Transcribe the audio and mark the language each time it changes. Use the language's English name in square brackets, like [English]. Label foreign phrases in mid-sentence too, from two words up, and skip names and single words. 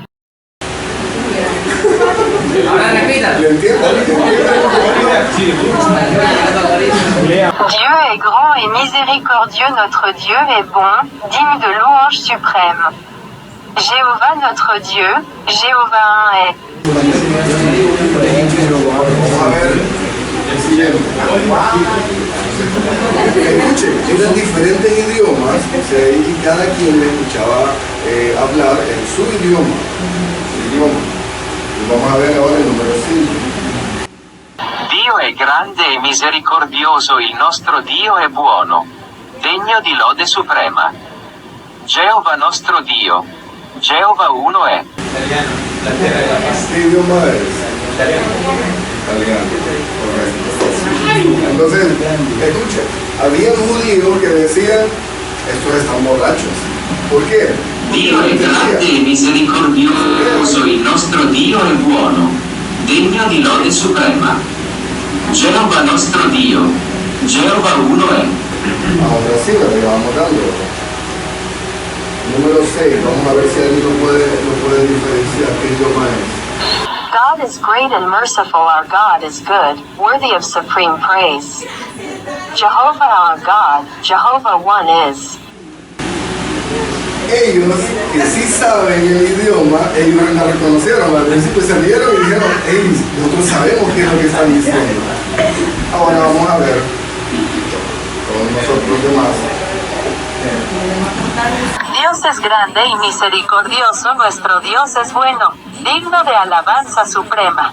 [French] Dieu est grand et miséricordieux, notre Dieu est bon, digne de louange suprême. Jéhovah notre Dieu, Jéhovah est. [Spanish] Escuchen, eran diferentes idiomas, y cada quien le escuchaba hablar en su idioma. Y vamos a ver ahora el número 5. [Italian] Dio è grande e misericordioso, il nostro Dio è buono, degno di lode suprema. Geova nostro Dio, Geova uno è. [Spanish] ¿Qué idioma es? Italiano, correcto. Entonces, escuchen, había judíos que decían, estos están borrachos. ¿Por qué? [Italian] Dio è grande e misericordioso, il nostro Dio è buono, degno di lode suprema. Geova nostro Dio, Geova uno è. [Spanish] Ahora sí, le vamos dando. Número 6, vamos a ver si alguien lo puede diferenciar qué idioma es. [English] God is great and merciful, our God is good, worthy of supreme praise. Jehovah our God, Jehovah one is. [Spanish] Ellos que sí saben el idioma, ellos la reconocieron, al principio se rieron y dijeron, hey, nosotros sabemos qué es lo que están diciendo. Ahora vamos a ver con nosotros demás. Dios es grande y misericordioso, nuestro Dios es bueno, digno de alabanza suprema.